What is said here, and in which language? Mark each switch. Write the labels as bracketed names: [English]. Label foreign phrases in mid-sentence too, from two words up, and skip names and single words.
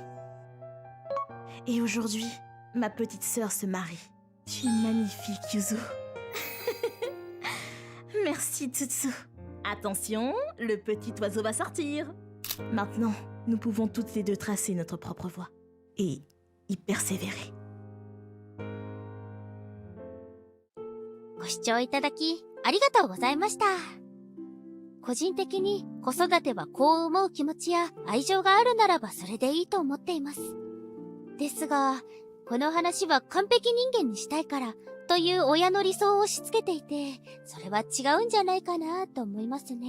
[French] Et aujourd'hui, ma petite sœur se marie. Tu es magnifique, Yuzu. Merci, Tsutsu. Attention, le petit oiseau va sortir. Maintenant, nous pouvons toutes les deux tracer notre propre voie. Et y persévérer. [Japanese] ご視聴いただきありがとうございました。個人的に子育てはこう思う気持ちや愛情があるならばそれでいいと思っています。ですが、この話は完璧人間にしたいからという親の理想を押し付けていて、それは違うんじゃないかなと思いますね。